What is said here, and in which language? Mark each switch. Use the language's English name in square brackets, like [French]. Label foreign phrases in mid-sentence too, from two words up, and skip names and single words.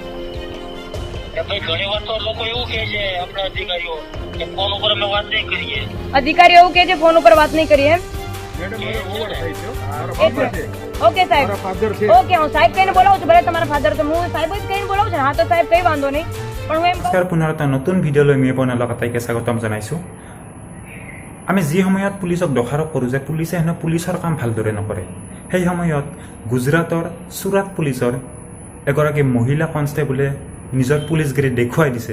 [Gujarati] ઘણી વાર તો લોકો એવું કહે છે આપણા અધિકારીઓ કે ફોન ઉપર અમે વાત નહીં કરીએ. અધિકારીઓ એવું કહે છે ફોન ઉપર વાત નહીં કરીએ એમ? ઓકે સાહેબ, ઓકે હું સાહેબ કહીને બોલાવું છું. ભલે તમારા ફાધર તો હું સાહેબ જ કહીને બોલાવું છું. હા તો সাহেব કઈ વાંધો નહીં, પણ હું এম [Assamese] পুনৰ এটা নতুন ভিডিঅ'লৈ মই আপোনালোক আটাইকে স্বাগতম জনাইছোঁ. আমি যি সময়ত পুলিচক দোষাৰোপ কৰোঁ যে পুলিচে হেনো পুলিচৰ কাম ভালদৰে নকৰে, সেই সময়ত গুজৰাটৰ চুৰাট পুলিচৰ এগৰাকী মহিলা কনষ্টেবলে নিজৰ পুলিচগিৰি দেখুৱাই দিছে.